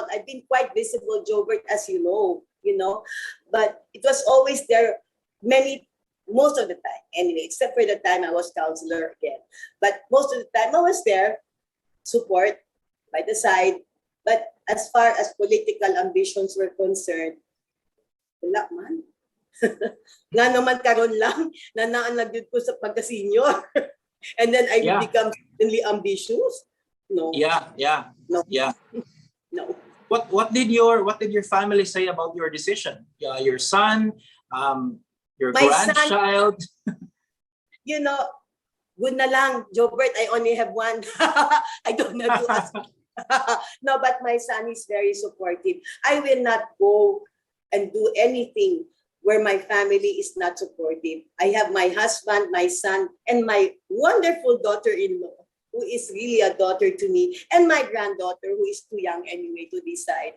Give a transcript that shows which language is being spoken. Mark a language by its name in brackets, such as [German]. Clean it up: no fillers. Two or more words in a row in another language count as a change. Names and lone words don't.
[English] I've been quite visible, Jobert, as you know, but it was always there most of the time, anyway, except for the time I was councilor again. But most of the time I was there, support by the side. But as far as political ambitions were concerned, [Cebuano] wala man. Nga naman karon lang, nanaan lang ko sa pagka-senior. [English] And then I become suddenly ambitious. No. No. No. What did your family say about your decision? Your son, your grandchild? You know, good [Cebuano] na lang, [English] Jobert, I only have one. I don't know to ask. No, but my son is very supportive. I will not go and do anything where my family is not supportive. I have my husband, my son, and my wonderful daughter-in-law, who is really a daughter to me, and my granddaughter, who is too young anyway to decide.